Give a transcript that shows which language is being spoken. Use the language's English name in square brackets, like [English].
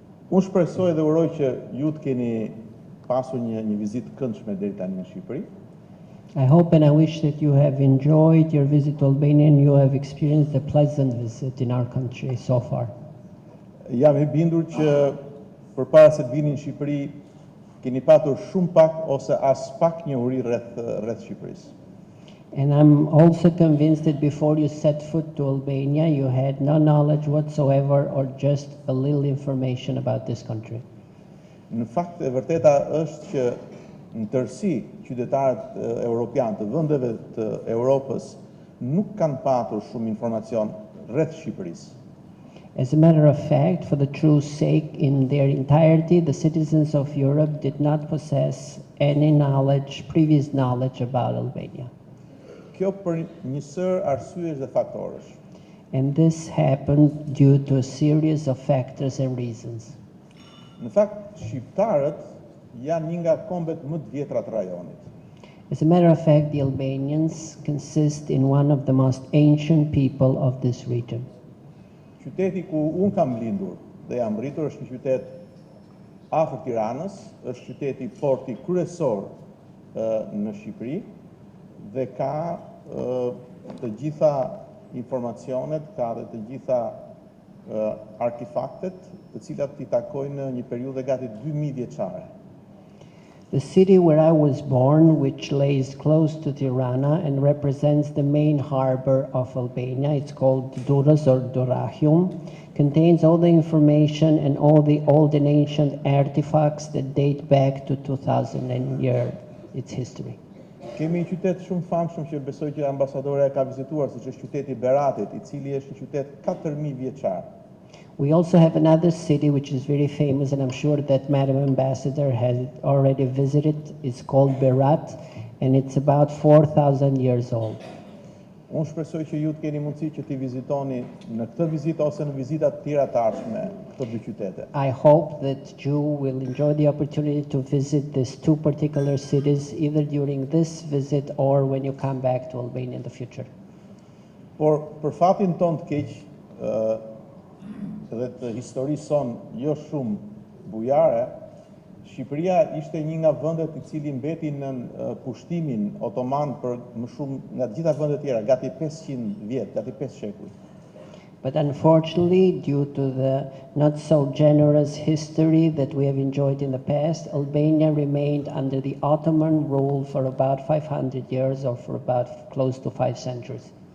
[Albanian] Unë shpresoj dhe uroj që ju të keni pasur një vizitë këndshme deri tani në Shqipëri. [English] I hope and I wish that you have enjoyed your visit to Albania and you have experienced a pleasant visit in our country so far. [Albanian] Jam I bindur që përpara se të vini në Shqipëri keni patur shumë pak ose as pak njohuri rreth Shqipërisë. [English] And I'm also convinced that before you set foot to Albania, you had no knowledge whatsoever or just a little information about this country. [Albanian] Në fakt e vërteta është që në tërësi qytetarët europianë të vendeve të Europës nuk kanë patur shumë informacion rreth Shqipërisë. [English] As a matter of fact, for the true sake, in their entirety, the citizens of Europe did not possess any knowledge, previous knowledge about Albania. [Albanian] Kjo për një sër arsyesh dhe faktorësh. [English] And this happened due to a series of factors and reasons. [Albanian] Në fakt, shqiptarët janë një nga kombet më të vjetra të rajonit. [English] As a matter of fact, the Albanians consist in one of the most ancient people of this region. [Albanian] Qyteti ku unë kam lindur dhe jam rritur është një qytet afër Tiranës, është qyteti porti kryesor në Shqipëri dhe ka të gjitha informacionet, ka dhe të gjitha artefaktet të cilat I takojnë një periudhë gati 2000 vjeçare. [English] The city where I was born, which lays close to Tirana and represents the main harbor of Albania, it's called Durrës or Durahium, contains all the information and all the old and ancient artifacts that date back to 2000 year its history. [Albanian] Kemi një qytet shumë famshëm që besoj që ambasadorja ka vizituar, siç është qyteti Beratit, I cili është një qytet 4000 vjeçar. [English] We also have another city which is very famous, and I'm sure that Madam Ambassador has already visited. It's called Berat, and it's about 4,000 years old. [Albanian] Unë shpresoj që ju të keni mundësi që t'i vizitoni në këtë vizitë ose në vizitat tjera të ardhshme këto dy qytete. [English] I hope that you will enjoy the opportunity to visit these two particular cities, either during this visit or when you come back to Albania in the future. [Albanian] Por për fatin ton të keq, dhe të historisë son jo shumë bujare, Shqipëria ishte një nga vendet I cili mbeti në pushtimin otoman për më shumë nga të gjitha vendet tjera, gati 500 vjet, gati 5 shekuj. [English] But unfortunately, due to the not so generous history that we have enjoyed in the past, Albania remained under the Ottoman rule for about 500 years or for about close to 5 centuries.